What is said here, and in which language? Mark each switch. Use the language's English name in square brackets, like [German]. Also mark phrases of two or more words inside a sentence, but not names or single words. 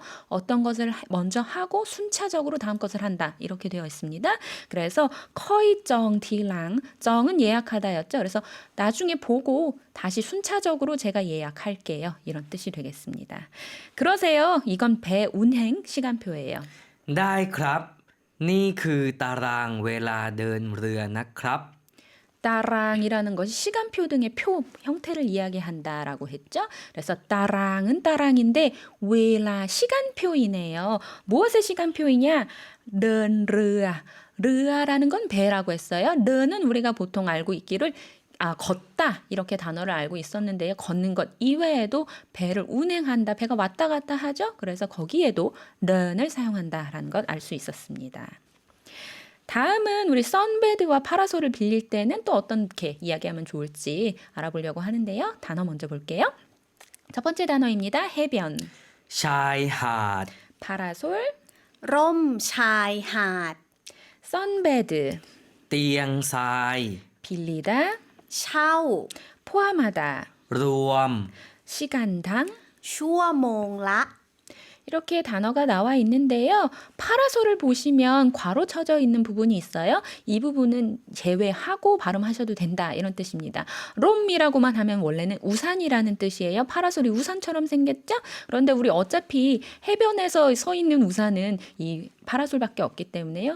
[Korean] 어떤 것을 먼저 하고 순차적으로 다음 것을 한다. 이렇게 되어 있습니다. 그래서 [Thai] ค่อยจอง ทีหลัง [Korean] 정은 예약하다였죠. 그래서 나중에 보고 다시 순차적으로 제가 예약할게요. 이런 뜻이 되겠습니다. 그러세요. 이건 배 운행 시간표예요. [Thai] ได้ครับ นี่คือตารางเวลาเดินเรือนะครับ [Korean] 따랑이라는 것이 시간표 등의 표 형태를 이야기한다라고 했죠. 그래서 따랑은 따랑인데 웨라 시간표이네요. 무엇의 시간표이냐? 르아라는 건 배라고 했어요. 르는 우리가 보통 알고 있기를 걷다 이렇게 단어를 알고 있었는데요. 걷는 것 이외에도 배를 운행한다. 배가 왔다 갔다 하죠. 그래서 거기에도 른을 사용한다라는 것 알 수 있었습니다. 다음은 우리 선베드와 파라솔을 빌릴 때는 또 어떻게 이야기하면 좋을지 알아보려고 하는데요. 단어 먼저 볼게요. 첫 번째 단어입니다. 해변, [Thai] ชายหาด [Korean] 파라솔, [Thai] ร่มชายหาด [Korean] 선베드, [Thai] เตียงทราย [Korean] 빌리다, [Thai] เช่า [Korean] 포함하다, [Thai] รวม [Korean] 시간당, [Thai] ชั่วโมงละ [Korean] 이렇게 단어가 나와 있는데요. 파라솔을 보시면 괄호 쳐져 있는 부분이 있어요. 이 부분은 제외하고 발음하셔도 된다 이런 뜻입니다. 롬이라고만 하면 원래는 우산이라는 뜻이에요. 파라솔이 우산처럼 생겼죠? 그런데 우리 어차피 해변에서 서 있는 우산은 이 파라솔밖에 없기 때문에요.